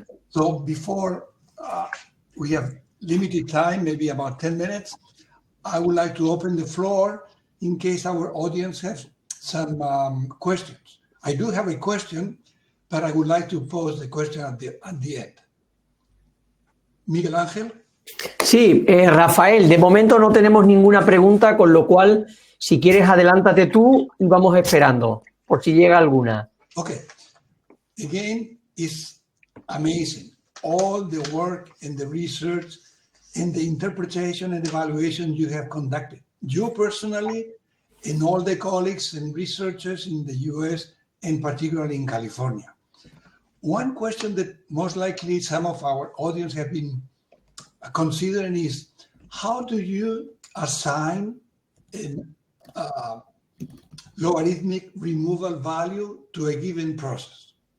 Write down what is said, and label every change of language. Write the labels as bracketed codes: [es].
[en] So before we have limited time, maybe about 10 minutes, I would like to open the floor in case our audience has some questions. I do have a question, but I would like to pose the question at the end. Miguel Ángel. [es] Sí, Rafael, de momento no tenemos ninguna pregunta, con lo cual, si quieres, adelántate tú y vamos esperando, por si llega alguna. [en] Okay. Again, it's amazing. All the work and the research and the interpretation and evaluation you have conducted. You personally and all the colleagues and researchers in the US and particularly in California. One question that most likely some of our audience have been considering is, how do you assign a logarithmic removal value to a given process?